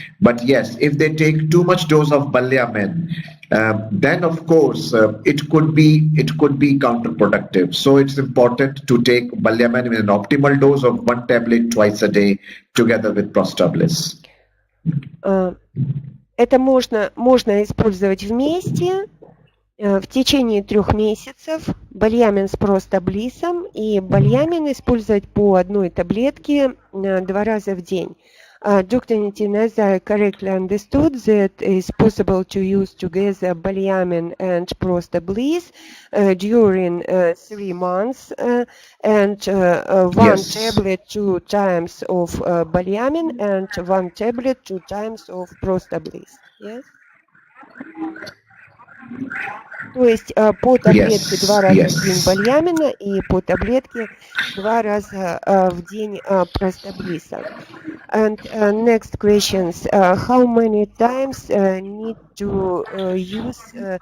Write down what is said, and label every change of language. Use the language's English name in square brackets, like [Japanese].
[English] But yes, if they take too much dose of Balyamin, then of course it could be counterproductive. So it's important to take Balyamin in an optimal dose of 1 tablet twice a day together with Prostoblis. [Russian] Это можно использовать вместе. В течение 3 месяцев Балямин с простаблисом и Балямин использовать по 1 таблетке 2 раза в день. [English] Dr. Nitin, as I correctly understood, that it's possible to use together Balyamin and prostablis during 3 months and 1 tablet 2 times of Balyamin and 1 tablet 2 times of prostablis. Yes? [Russian] То есть по таблетке 2 раза в день Балямина и по таблетке 2 раза в день простаблиса. [English] And next questions, how many times need to use?